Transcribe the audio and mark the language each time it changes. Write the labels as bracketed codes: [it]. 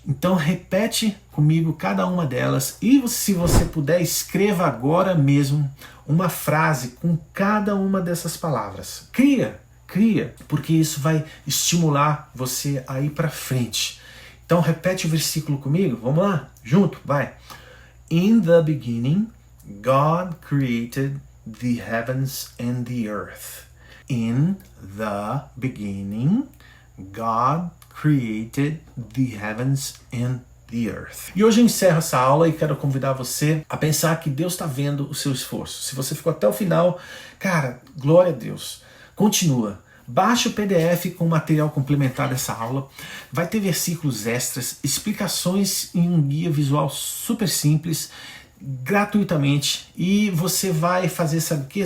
[pt] Então repete comigo cada uma delas e se você puder, escreva agora mesmo uma frase com cada uma dessas palavras. Cria, porque isso vai estimular você a ir para frente. Então repete o versículo comigo, vamos lá? Junto, vai. [en] In the beginning, God created the heavens and the earth. In the beginning, God created the heavens and the earth. [pt] E hoje eu encerro essa aula e quero convidar você a pensar que Deus está vendo o seu esforço. Se você ficou até o final, cara, glória a Deus. Continua. Baixe o PDF com o material complementar dessa aula. Vai ter versículos extras, explicações em um guia visual super simples, gratuitamente, e você vai fazer, sabe o que?